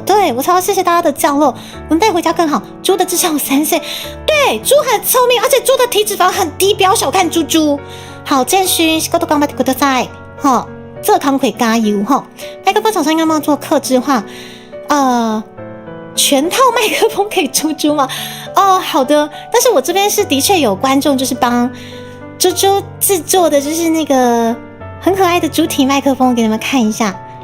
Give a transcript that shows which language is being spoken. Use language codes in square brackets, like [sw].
[zh] 对，我超谢谢大家的降落，能带回家更好。猪的至少有3岁，对，猪很聪明，而且猪的体脂肪很低，不要小看猪。 [ja] 好，建勋，仕事頑張ってください。 [zh] 这康可以加油哈。麦克风厂商应该要做客制化，全套麦克风给猪吗？好的，但是我这边是的确有观众，就是帮猪制作的，就是那个很可爱的猪体麦克风，给你们看一下。